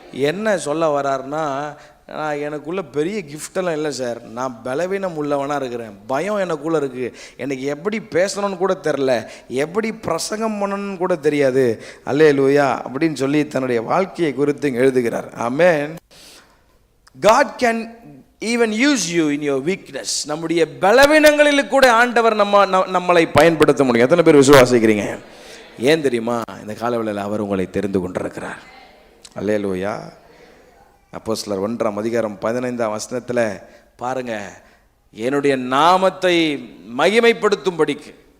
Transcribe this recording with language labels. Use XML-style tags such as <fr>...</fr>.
<ta>என்ன சொல்ல வர்றாருன்னா, நான் எனக்குள்ளே பெரிய கிஃப்டெல்லாம் இல்லை சார், நான் பலவீனம் உள்ளவனாக இருக்கிறேன், பயம் எனக்குள்ளே இருக்குது, எனக்கு எப்படி பேசணும்னு கூட தெரில, எப்படி பிரசங்கம் பண்ணணும்னு கூட தெரியாது. அல்லேலூயா அப்படின்னு சொல்லி தன்னுடைய வாழ்க்கையை குறித்து எழுதுகிறார். ஆமென்.</ta> <en>God can even use you in your weakness.</en> <ta>நம்முடைய பலவீனங்களில் கூட ஆண்டவர் நம்மளை பயன்படுத்த முடியும். எத்தனை பேர் விசுவாசிக்கிறீங்க? ஏன் தெரியுமா? இந்த காலவேளையில் அவர் உங்களை தெரிந்து கொண்டிருக்கிறார். அல்லேலூயா. அப்போஸ்தலர் 1ஆம் அதிகாரம் 15ஆம் வசனத்தில் பாருங்க, என்னுடைய நாமத்தை மகிமைப்படுத்தும்படிக்கு.</ta>